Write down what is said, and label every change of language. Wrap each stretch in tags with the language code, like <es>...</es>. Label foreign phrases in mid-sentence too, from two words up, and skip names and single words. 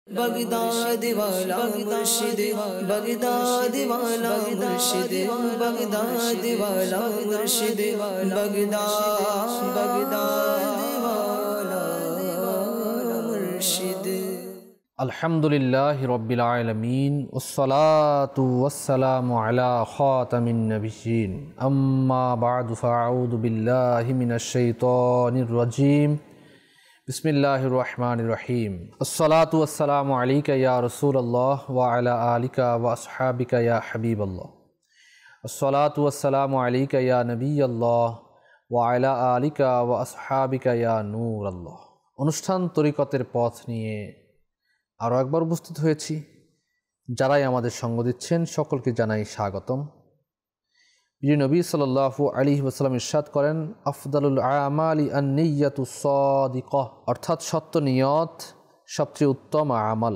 <hi>बगदाद वाला मुर्शिद बगदाद वाला मुर्शिद बगदाद वाला मुर्शिद बगदाद वाला मुर्शिद।</hi> <ar>الحمد لله رب العالمين والصلاة والسلام على خاتم النبيين أما بعد فأعوذ بالله من الشيطان الرجيم بسم الله الرحمن الرحيم الصلاة والسلام عليك يا رسول الله وعلى آلك وأصحابك يا حبيب الله الصلاة والسلام عليك يا نبي الله وعلى آلك وأصحابك يا نور الله.</ar> <bn>অনুষ্ঠান তরিকতের পথ নিয়ে আরও একবার উপস্থিত হয়েছি। যারাই আমাদের সঙ্গ দিচ্ছেন সকলকে জানাই স্বাগতম। প্রিয় নবী</bn> <ar>صلى الله عليه وسلم</ar> <bn>ইরশাদ করেন,</bn> <ar>أفضل الأعمال النية الصادقة,</ar> <bn>অর্থাৎ সত্য নিয়ত সবচেয়ে উত্তম আমল।</bn>